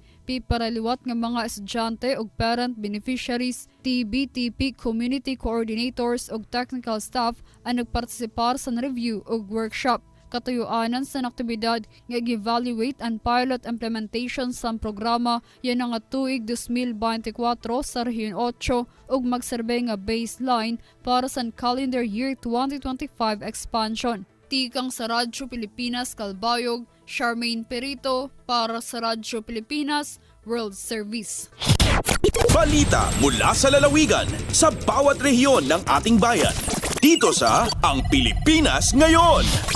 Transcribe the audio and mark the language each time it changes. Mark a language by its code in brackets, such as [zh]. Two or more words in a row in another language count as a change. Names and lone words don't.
[war] Piparaliwat nga mga estudyante ug [en] parent beneficiaries, [war] TBTP [en] community coordinators [war] ug [en] technical staff [war] ang nagpartisipar sa review ug workshop. Katuyuanan sa aktibidad nga [en] evaluate and pilot implementation [war] sa programa yan nga tuig 2024 sa Rehiyon 8 ug magserbe nga baseline para sa [en] calendar year 2025 expansion. [war] Tikang sa Radyo Pilipinas Calbayog, Charmaine Perito para sa Radyo Pilipinas World Service. [tl] Balita mula sa lalawigan sa bawat rehiyon ng ating bayan. Dito sa Ang Pilipinas Ngayon.